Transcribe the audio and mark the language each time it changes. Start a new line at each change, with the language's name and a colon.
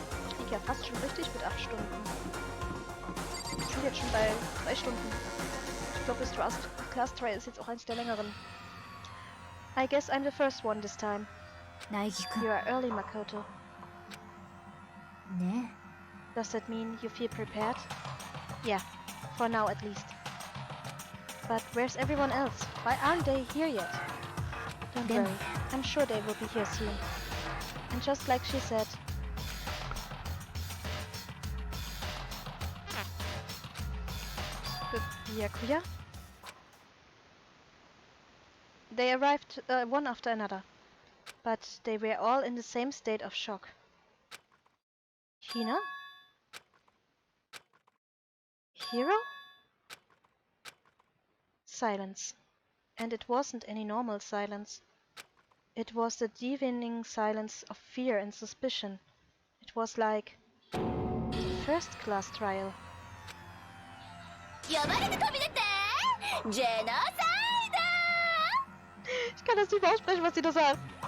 German: Ich liege ja fast schon richtig mit 8 Stunden. Wir sind jetzt schon bei 3 Stunden. Ich glaube, das Class Trial ist jetzt auch eins der längeren.
English: I guess I'm the first one this time. You are early, Makoto. Does that mean you feel prepared? Yeah, for now at least. But where's everyone else? Why aren't they here yet? Don't worry, I'm sure they will be here soon. And just like she said... Byakuya? They arrived one after another, but they were all in the same state of shock. Hina? Hero? Silence. And it wasn't any normal silence. It was the deafening silence of fear and suspicion. It was like first-class trial.
Japanese: 呼ばれて飛び出てジェノサイ
German: Ich kann das nicht mehr aussprechen, was sie da sagt.